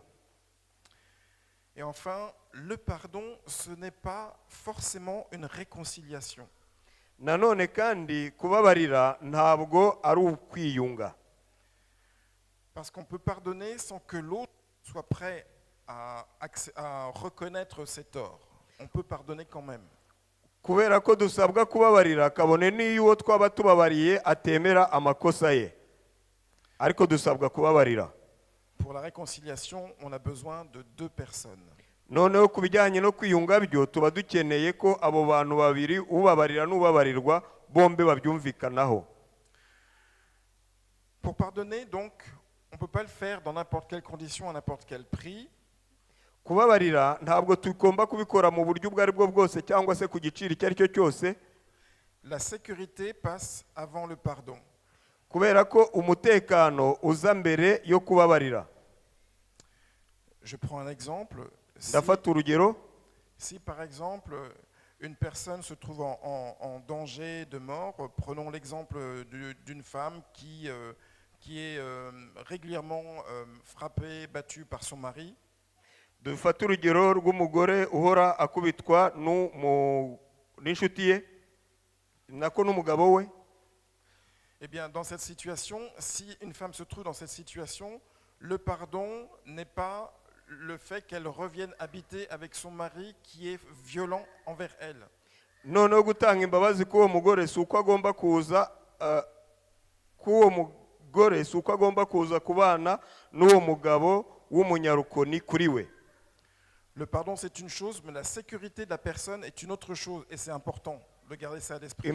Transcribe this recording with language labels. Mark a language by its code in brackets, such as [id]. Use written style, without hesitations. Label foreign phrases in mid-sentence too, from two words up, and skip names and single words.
[fr] Et enfin, le pardon, ce n'est pas forcément une réconciliation. [rw] Nanone kandi kubabarira ntabwo ari ukwiyunga. [fr] Parce qu'on peut pardonner sans que l'autre soit prêt à reconnaître ses torts. On peut pardonner quand même. [rw] Kubera ko dusabwa kubabarira kabone n'iyo uwo twaba tubabariye atemera amakosa ye, ariko dusabwa kubabarira. [fr] Pour la réconciliation, on a besoin de 2 personnes. [rw] Noneho ku bijyanye no kwiyunga byo tuba dukeneye ko abo bantu babiri, ubabarira n'ubabarirwa, bombe babyumvikanaho. [fr] Pour pardonner, donc, on ne peut pas le faire dans n'importe quelle condition, à n'importe quel prix. [rw] Kubabarira ntabwo tugomba kubikora mu buryo ubwo ari bwo bwose cyangwa se ku giciro icyo ari cyo cyose. [fr] La sécurité passe avant le pardon. [rw] Kubera ko umutekano uza mbere yo kubabarira. [fr] Je prends un exemple. [rw] Ndafata urugero. [fr] Si par exemple une personne se trouve en danger de mort, prenons l'exemple d'une femme qui est régulièrement frappée, battue par son mari. [rw] Dufata urugero rw'umugore uhora akubitwa n'inshuti ye nako n'umugabo we. [fr] Eh bien, dans cette situation, si une femme se trouve dans cette situation, le pardon n'est pas le fait qu'elle revienne habiter avec son mari qui est violent envers elle. [rw] Noneho gutanga imbabazi k'uwo mugore si uko agomba kuza kubana n'uwo mugabo w'umunyarukoni kuri we. [fr] Le pardon, c'est une chose, mais la sécurité de la personne est une autre chose, et c'est important de garder ça à l'esprit.